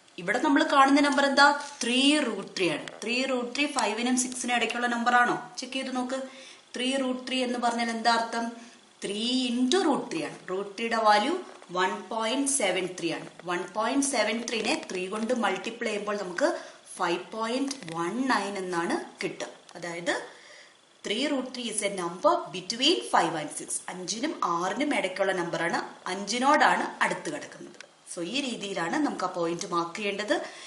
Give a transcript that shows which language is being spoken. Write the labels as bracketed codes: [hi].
[ml] ഇവിടെ നമ്മൾ കാണുന്ന നമ്പർ എന്താ? 3√3 ആണ്. 3√3 5നും 6നും ഇടയ്ക്കുള്ള നമ്പർ ആണോ? ചെക്ക് ചെയ്ത് നോക്ക്. 3√3 എന്ന് പറഞ്ഞാൽ എന്താ അർത്ഥം? 3 × √3 ആണ്. √3യുടെ വാല്യൂ 1.73 ആണ്. 1.73നെ 3 കൊണ്ട് മൾട്ടിപ്ലൈ ചെയ്യുമ്പോൾ നമുക്ക് 5.19 എന്നാണ് കിട്ടുക. അതായത് [en] 3√3 is a number between 5 and 6. [ml] 5നും 6നും ഇടയ്ക്കുള്ള നമ്പറാണ്. 5നോടാണ് അടുത്ത് കിടക്കുന്നത്. സോ ഈ രീതിയിലാണ് നമുക്ക് ആ പോയിന്റ് മാർക്ക് ചെയ്യേണ്ടത്.